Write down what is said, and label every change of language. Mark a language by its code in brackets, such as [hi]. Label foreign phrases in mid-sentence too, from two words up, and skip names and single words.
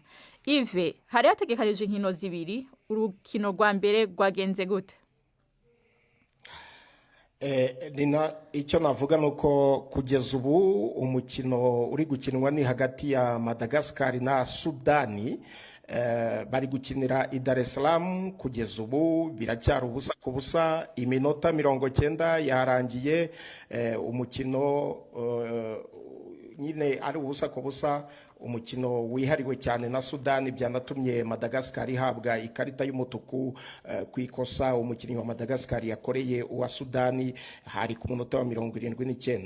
[rn] Yves, hari hategekanije inkino zibiri, urukino rwa mbere rwagenze gute? [rw] Icyo navuga nuko kugeza ubu umukino uri gukinwa ni hagati ya Madagascar na Sudani. Bari gukinira i Dar es Salaam. Kugeza ubu biracyari ubusa ku busa, iminota 90 yarangiye. Umukino nyine ari ubusa ku busa, umukino wihariwe cyane na Sudani, byanatumye Madagascar ihabwa ikarita y'umutuku ku ikosa umukinnyi wa Madagascar yakoreye uwa Sudani hari ku munota wa 79.